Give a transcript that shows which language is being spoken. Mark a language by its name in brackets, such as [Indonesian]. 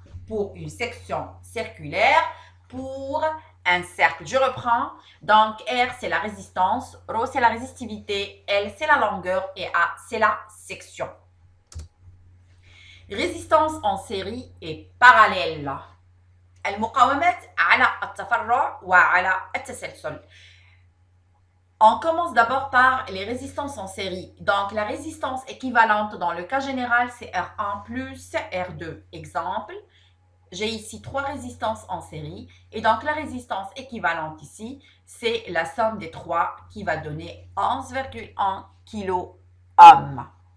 [French] Pour une section circulaire, pour un cercle. Je reprends. Donc, R, c'est la résistance. ρ, c'est la résistivité. L, c'est la longueur. Et A, c'est la section. Résistance en série et parallèle. [Arabic] المقاومات على التفرع وعلى التسلسل. [French] On commence d'abord par les résistances en série. Donc, la résistance équivalente dans le cas général, c'est R1 plus R2. Exemple, j'ai ici 3 résistances en série. Et donc, la résistance équivalente ici, c'est la somme des 3 qui va donner 11,1 kΩ.